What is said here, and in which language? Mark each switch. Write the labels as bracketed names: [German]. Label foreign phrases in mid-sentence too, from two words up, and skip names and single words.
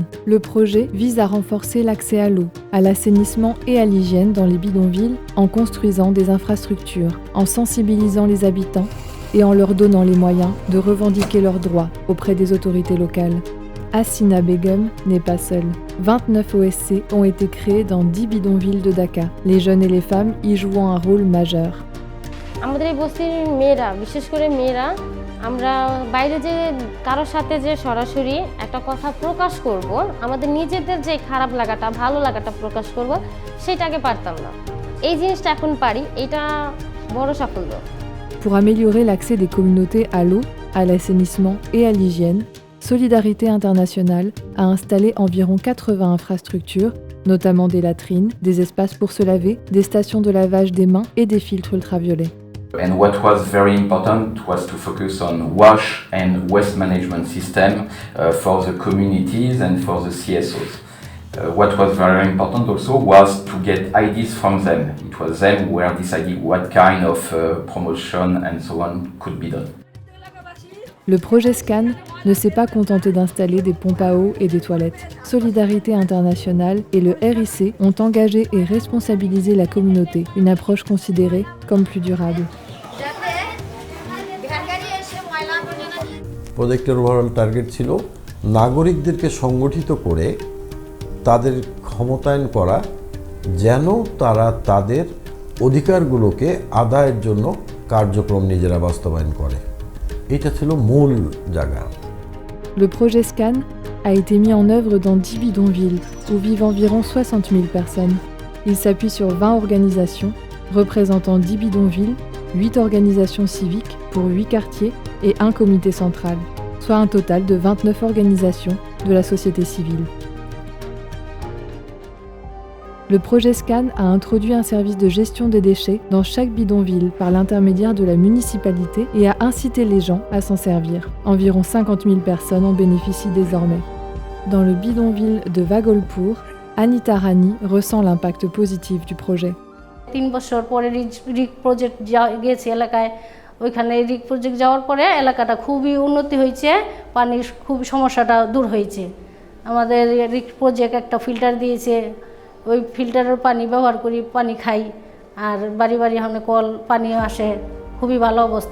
[French] Le projet vise à renforcer l'accès à l'eau, à l'assainissement et à l'hygiène dans les bidonvilles en construisant des infrastructures, en sensibilisant les habitants et en leur donnant les moyens de revendiquer leurs droits auprès des autorités locales. Hasina Begum n'est pas seule. 29 OSC ont été créés dans 10 bidonvilles de Dakar, les jeunes et les femmes y jouant un rôle majeur. [Bangla] আমাদের এই বস্তির মেয়েরা বিশেষ করে মেয়েরা আমরা বাইরে যে কারোর সাথে যে সরাসরি একটা কথা প্রকাশ করব আমাদের নিজেদের যে খারাপ লাগাটা ভালো লাগাটা প্রকাশ করব সেটাকে পারতাম না এই জিনিসটা এখন পারি এটা বড় সাফল্য [French] Pour améliorer l'accès des communautés à l'eau, à l'assainissement et à l'hygiène, Solidarité Internationale a installé environ 80 infrastructures, notamment des latrines, des espaces pour se laver, des stations de lavage des mains et des filtres ultraviolets. [English] And what was very important was to focus on wash and waste management system for the communities and for the CSOs. What was very important also was to get ideas from them. It was them who were deciding what kind of promotion and so on could be done. [French] Le projet SCAN ne s'est pas contenté d'installer des pompes à eau et des toilettes. Solidarité Internationale et le RIC ont engagé et responsabilisé la communauté, une approche considérée comme plus durable. [Bangla] প্রজেক্টের [English] overall target [Bangla] ছিল নাগরিকদেরকে সংগঠিত করে তাদের ক্ষমতায়ন করা যেন তারা তাদের অধিকারগুলোকে আদায়ের জন্য কার্যক্রম নিজেরা বাস্তবায়ন করে এটা ছিল মূল জায়গা [French] Le projet SCAN a été mis en œuvre dans 10 bidonvilles où vivent environ 60 000 personnes. Il s'appuie sur 20 organisations représentant 10 bidonvilles, 8 organisations civiques pour 8 quartiers et un comité central, soit un total de 29 organisations de la société civile. Le projet SCAN a introduit un service de gestion des déchets dans chaque bidonville par l'intermédiaire de la municipalité et a incité les gens à s'en servir. Environ 50 000 personnes en bénéficient désormais. Dans le bidonville de Vagolpur, Anita Rani ressent l'impact positif du projet. [Bangla] 3 বছর পরে রিক প্রজেক্ট গেছে এলাকায় ওইখানে রিক প্রজেক্ট যাওয়ার পরে এলাকাটা খুবই উন্নতি হয়েছে পানির খুব সমস্যাটা দূর হয়েছে আমাদের রিক প্রজেক্ট একটা ফিল্টার দিয়েছে ওই ফিল্টারের পানি ব্যবহার করি পানি খাই আর বাড়ি বাড়ি আমরা কল পানি আসে খুবই ভালো অবস্থা